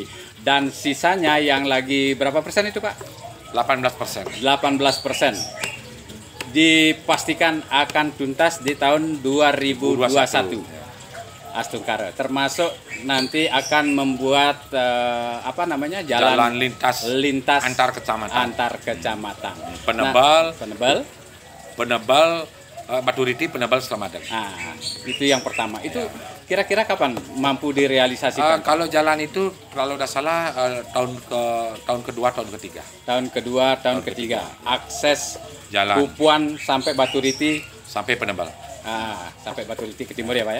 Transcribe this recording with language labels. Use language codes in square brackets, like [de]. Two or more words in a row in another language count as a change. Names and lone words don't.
[id] Dan sisanya yang lagi berapa persen itu, Pak? 18%. 18%. Dipastikan akan tuntas di tahun 2021. Astungkara, termasuk nanti akan membuat jalan lintas antar kecamatan. Penebal Baturiti, penebal Selamadan. Nah, itu yang pertama. Itu kira-kira kapan mampu direalisasikan? Kalau jalan itu kalau tidak salah tahun kedua, tahun ketiga. Tahun kedua, tahun ketiga. Akses jalan Pupuan sampai Baturiti sampai Penebal. Sampai Baturiti ke timur ya, Pak ya?